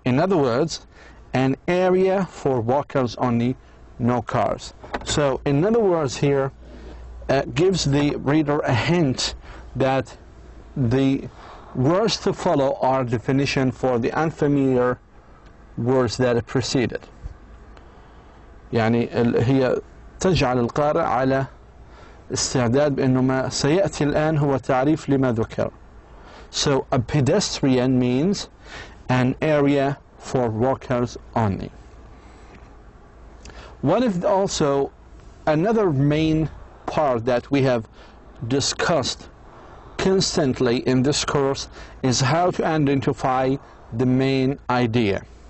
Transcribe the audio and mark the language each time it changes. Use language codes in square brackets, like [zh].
[en] In other words, an area for walkers only, no cars. So in other words here, gives the reader a hint that the words to follow are definition for the unfamiliar words that preceded. [ar] يعني هي تجعل القارئ على استعداد بأنه ما سيأتي الآن هو تعريف لما ذكر. [en] So a pedestrian means an area for walkers only. One of also another main part that we have discussed constantly in this course is how to identify the main idea.